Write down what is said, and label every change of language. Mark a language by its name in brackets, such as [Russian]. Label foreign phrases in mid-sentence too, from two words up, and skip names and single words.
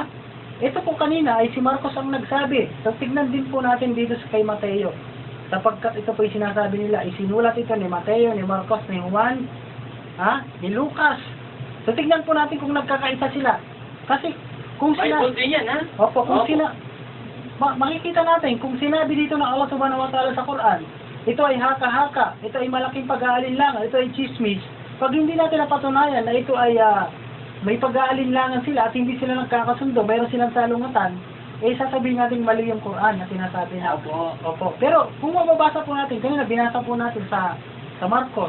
[Filipino] Ito po kanina ay si Marcos ang nagsabi. So tignan din po natin dito sa kay Mateo. Sapagkat ito po yung sinasabi nila, isinulat ito ni Mateo, ni Marcos, ni Juan, ni Lucas. So tignan po natin kung nagkakaisa sila. Kasi kung sila... Bible din yan, ha? Opo, kung sila... makikita natin, kung sinabi dito ng Allah [Arabic] سبحانه وتعالى [Filipino] sa Quran, ito ay haka-haka, ito ay malaking pag-aalinlangan, ito ay chismis. Pag hindi natin napatunayan na ito ay may pag-aalinlangan sila at hindi sila nagkakasundo, mayroon silang salungatan, sasabihin natin mali yung Quran na sinasabi na. Opo. Pero kung mababasa po natin, kanina binasa po natin sa Marcos.